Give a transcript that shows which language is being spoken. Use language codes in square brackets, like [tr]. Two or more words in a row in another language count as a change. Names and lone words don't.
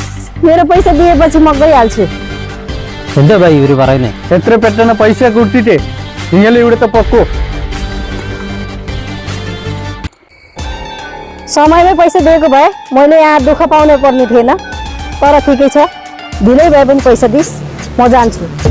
[ne] मेरो पैसा दिएपछि म गइहाल्छु. [ml] എന്താ ഭായി ഇവര് പറയുന്നേ? എത്ര പെട്ടെന്ന് പൈസ കൊടുത്തിട്ടേ നിങ്ങൾ ഇവിടുത്തെ പൊക്കോ. [ne] समयमै पैसा दिएको भए मैले यहाँ दुःख पाउनै पर्ने थिएन. तर ठिकै छ, ढिलै भए पनि पैसा दिस्, म जान्छु.